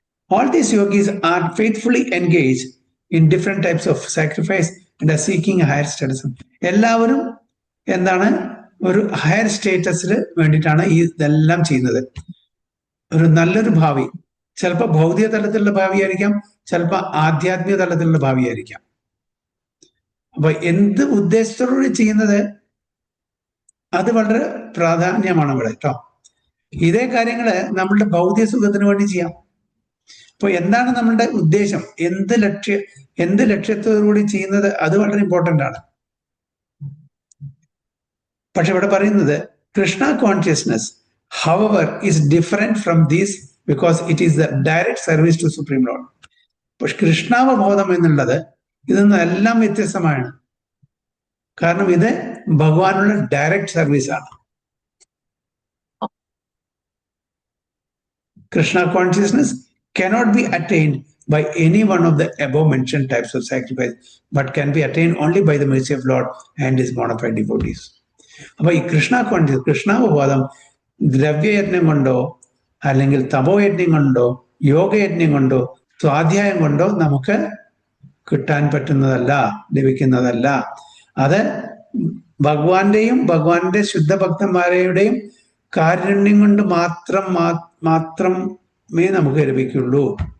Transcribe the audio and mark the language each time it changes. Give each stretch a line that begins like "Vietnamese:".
English: All these yogis are faithfully engaged in different types of sacrifice and are seeking a higher status.
Malayalam: എല്ലാവരും എന്താണ്? ഒരു higher സ്റ്റേറ്റസിൽ വേണ്ടിയിട്ടാണ് ഈ ഇതെല്ലാം ചെയ്യുന്നത്. ഒരു നല്ലൊരു ഭാവി, ചിലപ്പോൾ ഭൗതിക തലത്തിലുള്ള ഭാവിയായിരിക്കാം, ചിലപ്പോൾ ആധ്യാത്മിക തലത്തിലുള്ള ഭാവിയായിരിക്കാം. അപ്പൊ എന്ത് ഉദ്ദേശത്തോടുകൂടി ചെയ്യുന്നത്, അത് വളരെ പ്രാധാന്യമാണ് ഇവിടെ കേട്ടോ. ഇതേ കാര്യങ്ങള് നമ്മളുടെ ഭൗതിക സുഖത്തിന് വേണ്ടി ചെയ്യാം. അപ്പൊ എന്താണ് നമ്മളുടെ ഉദ്ദേശം, എന്ത് ലക്ഷ്യത്തോടുകൂടി ചെയ്യുന്നത്, അത് വളരെ ഇമ്പോർട്ടൻ്റ് ആണ്. പക്ഷെ ഇവിടെ പറയുന്നത്
English: Krishna consciousness however is different from these because it is the direct service to Supreme Lord.
Malayalam: പക്ഷെ കൃഷ്ണാവബോധം എന്നുള്ളത് ഇതിൽ നിന്നെല്ലാം വ്യത്യസ്തമാണ്. കാരണം ഇത് ഭഗവാനുള്ള ഡയറക്റ്റ് സർവീസ് ആണ്.
English: Krishna consciousness cannot be attained by any one of the above mentioned types of sacrifice, but can be attained only by the mercy of Lord and his bona fide devotees.
Malayalam: അപ്പൊ ഈ കൃഷ്ണാവബോധം ദ്രവ്യയജ്ഞം കൊണ്ടോ അല്ലെങ്കിൽ തപോയജ്ഞം കൊണ്ടോ യോഗയജ്ഞം കൊണ്ടോ സ്വാധ്യായം കൊണ്ടോ നമുക്ക് കിട്ടാൻ പറ്റുന്നതല്ല, ലഭിക്കുന്നതല്ല. അത് ഭഗവാന്റെയും ഭഗവാന്റെ ശുദ്ധഭക്തന്മാരുടെയും കാരുണ്യം കൊണ്ട് മാത്രമേ നമുക്ക് ലഭിക്കുള്ളൂ.